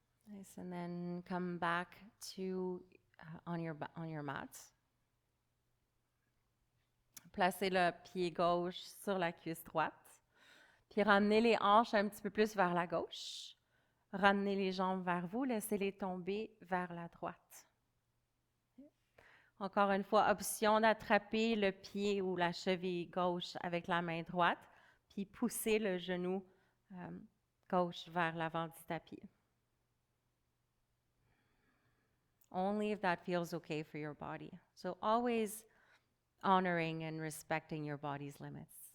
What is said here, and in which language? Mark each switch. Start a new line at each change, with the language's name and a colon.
English: Nice, and then come back to on your mat.
French: Placez le pied gauche sur la cuisse droite. Puis ramenez les hanches un petit peu plus vers la gauche. Ramenez les jambes vers vous, laissez-les tomber vers la droite. Encore une fois, option d'attraper le pied ou la cheville gauche avec la main droite, puis pousser le genou gauche vers l'avant du tapis.
English: Only if that feels okay for your body. So always honoring and respecting your body's limits.